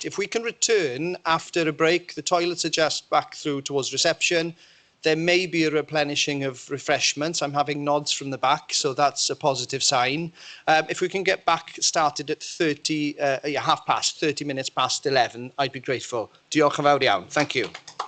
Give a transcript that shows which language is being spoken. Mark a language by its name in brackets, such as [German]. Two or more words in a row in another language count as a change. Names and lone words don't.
[English] If we can return after a break, the toilets are just back through towards reception. There may be a replenishing of refreshments. I'm having nods from the back, so that's a positive sign. If we can get back started at 30 minutes past 11, I'd be grateful. [Welsh] Diolch yn fawr iawn. [English] Thank you.